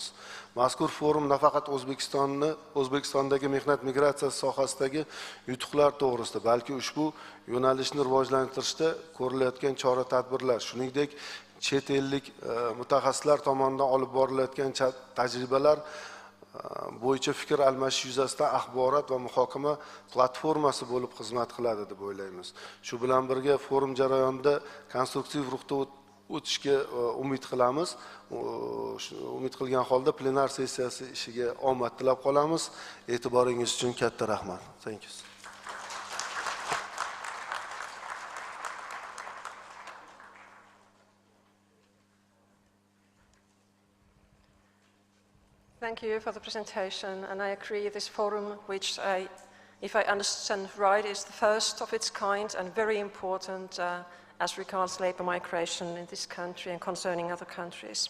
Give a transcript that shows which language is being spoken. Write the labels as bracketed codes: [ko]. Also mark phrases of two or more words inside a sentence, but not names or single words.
[uz] Mazkur forum nafaqat O'zbekistondagi mehnat migratsiyasi sohasidagi yutuqlar to'g'risida, balki ushbu yo'nalishni rivojlantirishda ko'rilayotgan chora-tadbirlar, shuningdek chet ellik mutaxassislar tomonidan olib borilayotgan tajribalar bo'yicha fikr almashish yuzasidan axborot va muhokama platformasi bo'lib xizmat qiladi deb o'ylaymiz. Shu bilan birga forum jarayonida konstruktiv ruhda o'tishga umid qilamiz. Umid qilgan holda plenar sessiyasi ishiga omad tilab qolamiz. E'tiboringiz uchun katta rahmat. [en] Thank you. Thank you for the presentation, and I agree this forum, which if I understand right, is the first of its kind and very important as regards labor migration in this country and concerning other countries.